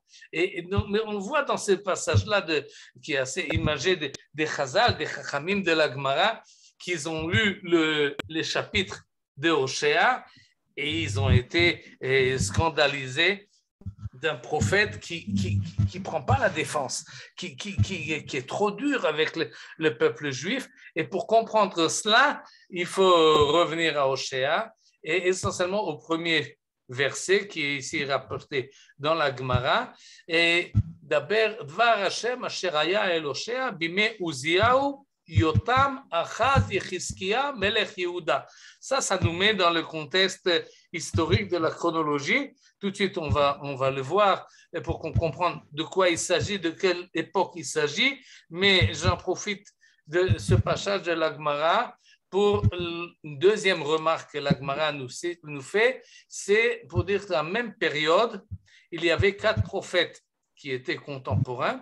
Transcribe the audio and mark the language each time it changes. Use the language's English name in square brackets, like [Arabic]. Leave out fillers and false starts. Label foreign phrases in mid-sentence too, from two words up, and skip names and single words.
[French] Et donc, mais on voit dans ce passage-là, qui est assez imagé, des Chazal, des Chachamim de la Gemara, qu'ils ont lu les chapitres de Hoshea et ils ont été scandalisés d'un prophète qui prend pas la défense, qui est trop dur avec le peuple juif. Et pour comprendre cela, il faut revenir à Hoshea et essentiellement au premier verset qui est ici rapporté dans la Gemara. Et d'abord, [Hebrew] דבר השם אשר היה אל הושע בימי עזיהו יותם אחז יחזקיה מלך יהודה. [French] Ça nous met dans le contexte historique de la chronologie. Tout de suite, on va le voir pour qu'on comprenne de quoi il s'agit, de quelle époque il s'agit. Mais j'en profite de ce passage de la Gemara pour une deuxième remarque que la Gemara nous fait, c'est pour dire que dans la même période, il y avait 4 prophètes qui étaient contemporains.